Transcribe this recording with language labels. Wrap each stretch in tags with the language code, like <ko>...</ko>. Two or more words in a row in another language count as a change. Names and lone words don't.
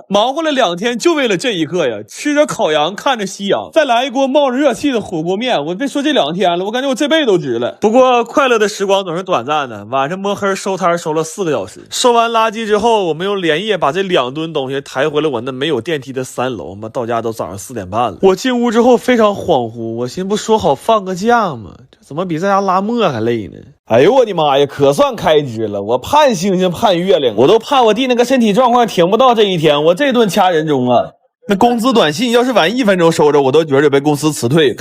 <zh>忙活了2天就為了這一刻呀！吃着烤羊，看着夕陽，再來一鍋冒着熱氣的火鍋面。我別說這2天了，我感覺我這輩子都值了。不過快樂的時光總是短暫的，晚上摸黑收攤收了4個小時，收完垃圾之後，我們又連夜把這2噸東西抬回了我那沒有電梯的3樓。媽，到家都早上4點半了。我進屋之後非常恍惚，我寻思不說好放個假嗎？這怎麼比在家拉磨還累呢？哎呦我的媽呀，可算開支了！我盼星星盼月亮，我都怕我弟那個身體狀況挺不到這一天，我這頓掐人中啊！那工资短信要是晚1分鐘收着，我都覺得被公司辭退。</zh>